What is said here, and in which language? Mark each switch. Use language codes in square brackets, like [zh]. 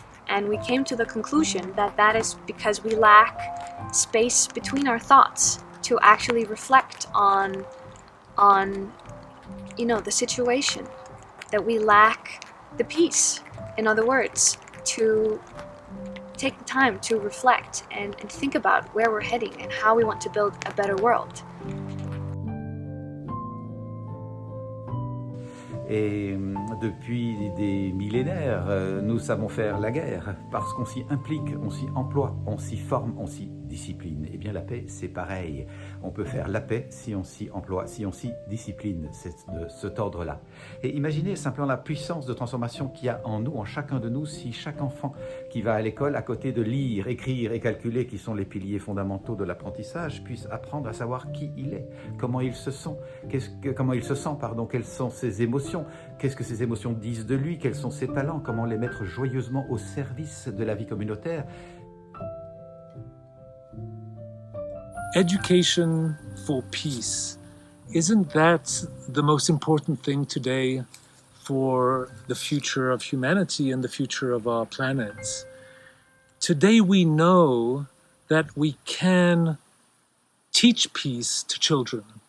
[en] And we came to the conclusion that that is because we lack space between our thoughts to actually reflect on the situation, that we lack the peace, in other words, to take the time to reflect and think about where we're heading and how we want to build a better world. [fr] Et depuis des millénaires, nous savons faire la guerre parce qu'on s'y implique, on s'y emploie, on s'y forme, on s'y discipline. Eh bien la paix, c'est pareil. On peut faire la paix si on s'y emploie, si on s'y discipline. C'est de cet ordre-là. Et imaginez simplement la puissance de transformation qu'il y a en nous, en chacun de nous, si chaque enfant qui va à l'école, à côté de lire, écrire et calculer, qui sont les piliers fondamentaux de l'apprentissage, puisse apprendre à savoir qui il est, comment il se sent, quelles sont ses émotions, qu'est-ce que ces émotions disent de lui, quels sont ses talents, comment les mettre joyeusement au service de la vie communautaire. [en] Education for peace, isn't that the most important thing today for the future of humanity and the future of our planet? Today we know that we can teach peace to children.